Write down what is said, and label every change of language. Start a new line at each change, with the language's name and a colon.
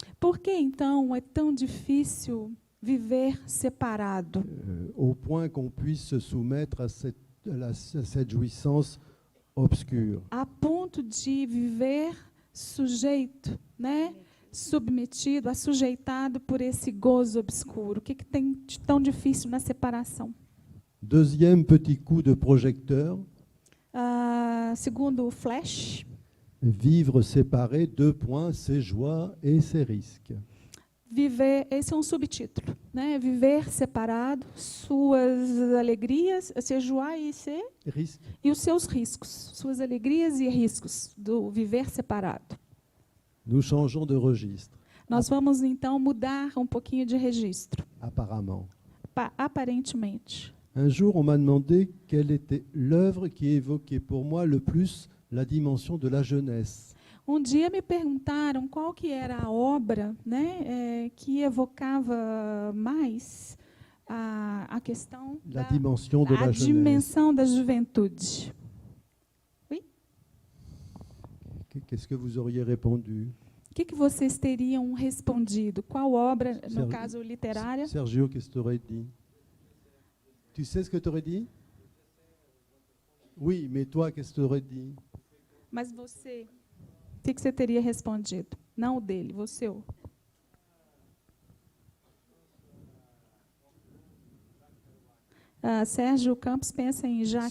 Portuguese: Por que, então, é tão difícil viver separado?
French: Au point qu'on puisse se soumettre à cette jouissance obscure.
Portuguese: A ponto de viver sujeito, né? Submetido, assujeitado por esse gozo obscuro. O que tem de tão difícil na separação?
French: Deuxième petit coup de projecteur,
Portuguese: Segundo o Flash,
French: vivre séparé, deux points, ses joies et ses risques.
Portuguese: viver, esse é um subtítulo, né? Viver separado, suas alegrias,
French: ses joies Risques.
Portuguese: e os seus riscos, suas alegrias e riscos do viver separado.
French: Nous changeons de registre,
Portuguese: Nós vamos então mudar um pouquinho de registro,
French: apparemment.
Portuguese: aparentemente.
French: Un jour, on m'a demandé quelle était l'œuvre qui évoquait pour moi le plus la dimension de la jeunesse.
Portuguese: Um dia me perguntaram qual que era a obra, né, que evocava mais a questão
French: La dimension de
Portuguese: a
French: la jeunesse.
Portuguese: dimensão da juventude.
French: Qu'est-ce que vous auriez répondu?
Portuguese: O que vocês teriam respondido? Qual obra, no caso literária?
French: Sergio, qu'est-ce que tu aurais dit? Tu sais ce que tu aurais dit? Oui, mais toi, qu'est-ce que tu aurais dit?
Portuguese: Mas você, o que você teria respondido? Não o dele, você. Sérgio Campos pensa em Jacques